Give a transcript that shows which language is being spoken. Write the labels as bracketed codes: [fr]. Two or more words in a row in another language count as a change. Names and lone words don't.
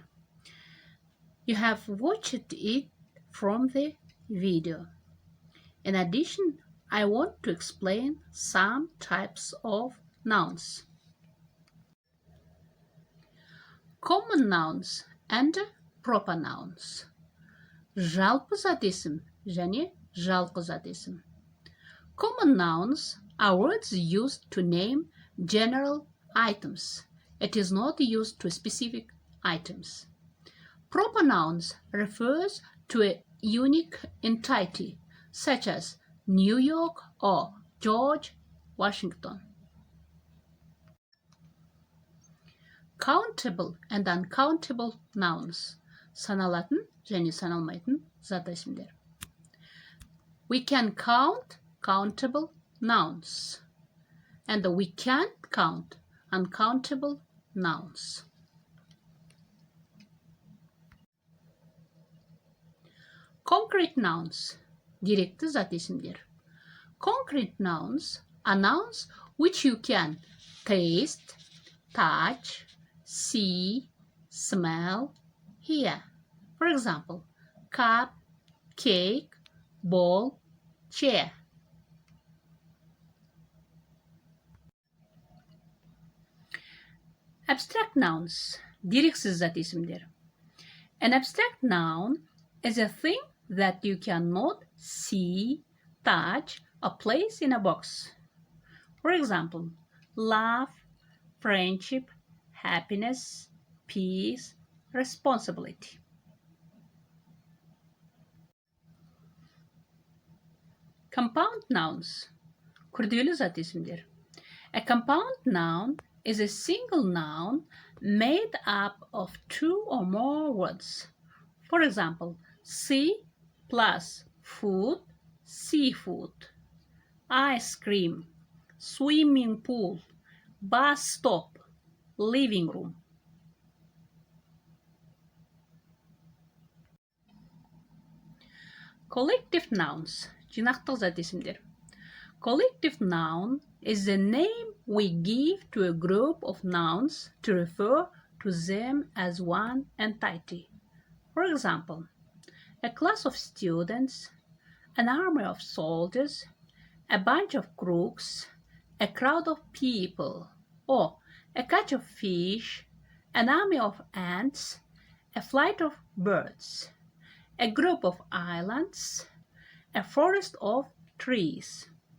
[en] You have watched it from the video. In addition, I want to explain some types of nouns. Common nouns and proper nouns. [kk] Жалпы зат есім және жалқы зат есім. [en] Common nouns are words used to name general items. It is not used to specific items. Proper nouns refers to a unique entity, such as New York or George Washington. Countable and uncountable nouns. [kk] Саналатын және саналмайтын зат есімдер. [en] We can count countable nouns, and we can't count uncountable nouns. Concrete nouns, [kk] деректі зат есімдер. [en] Concrete nouns are nouns which you can taste, touch, see, smell, hear. For example, cup, cake, ball, chair. Abstract nouns, [kk] дерексіз зат есімдер. [en] An abstract noun is a thing that you cannot see, touch, or place in a box. For example, love, friendship, happiness, peace, responsibility. Compound nouns, [kk] күрделі зат есімдер. [en] A compound noun is a single noun made up of 2 or more words. For example, sea plus food, seafood. Ice cream, swimming pool, bus stop, living room. Collective nouns, [kk] жинақтық зат есімдер. [en] Collective noun is the name we give to a group of nouns to refer to them as one entity. For example, a class of students, an army of soldiers, a bunch of crooks, a crowd of people, or a catch of fish, an army of ants, a flight of birds, a group of islands, a forest of trees.